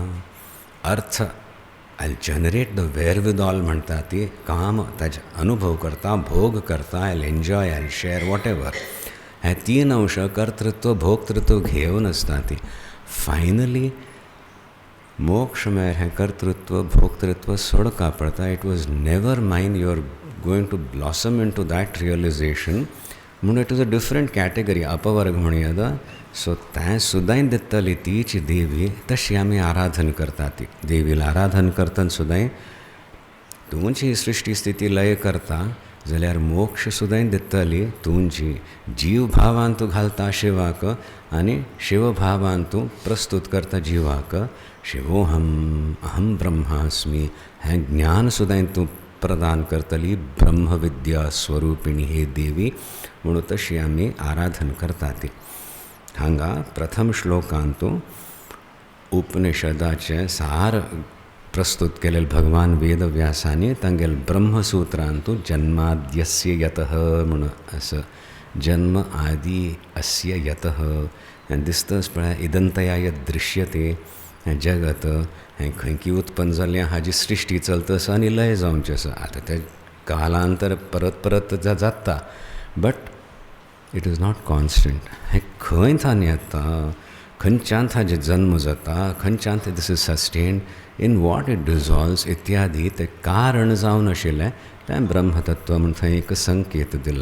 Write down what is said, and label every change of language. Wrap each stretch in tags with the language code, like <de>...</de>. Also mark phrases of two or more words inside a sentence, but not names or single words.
<en>earth I generate the where with all</en> <kok>म्हणटा ती. काम ताजे अनुभव करता, भोग करता,</kok> <en>I enjoy, I share what ever.</en> <kok>हे तीन अंश कर्तृत्व भोक्तृत्व घेवन आसता ती. फायनली मोक्ष म्हळ्यार हें कर्तृत्व भोक्तृत्व सोडका पडटा.</kok> <en>It was never mine. You are going to blossom into that realization म्हणून it is a different category</en> <kok>अपवर्ग म्हणूया. सो त्या सुद्दां दितली तीची देवी तशी आमी आराधन करता. ती देवीला आराधन करतना सुद्दां तुमची सृष्टी स्थिती लय करता जाल्यार मोक्ष सुद्दां दितली. तुमची जीव भावान तूं घालता शिवाक आनी शिव भावान तूं प्रस्तूत करता जिवाक.</kok> <sa>शिवोहम अहम ब्रह्मास्मी</sa> <kok>हें ज्ञान सुद्दां तूं प्रदान करतली</kok> <sa>ब्रह्मविद्या स्वरूपिणी</sa> <kok>हे देवी. म्हणून तशी आमी आराधन करता. ती हांगा प्रथम श्लोकांत उपनिषदाचें सार प्रस्तुत केलें भगवान वेदव्यासानी तांगेल ब्रह्मसूत्रांत</kok> <sa>जन्माद्यस्य यतः</sa> <kok>म्हणून असं</kok> <sa>जन्म आदि अस्य यतः</sa> <kok>हें दिसताच पळय.</kok> <sa>इदंतया यत् दृश्यते</sa> <kok>हें जगत हें खंयकी उत्पन्न जाल्लें हाजी सृश्टी चलता आसा आनी लय जावचें आसा. आतां तें कालांतर परत परत जाता</kok> <en>but it is not constant.</en> <kok>हें खंय थान येता, खंयच्यान ताजे जन्म जाता, खंयच्यान</kok> <en>this is sustained, in what it dissolves</en> <kok>इत्यादी तें कारण जावन आशिल्लें तें ब्रह्मतत्व म्हूण थंय एक संकेत दिला.</kok>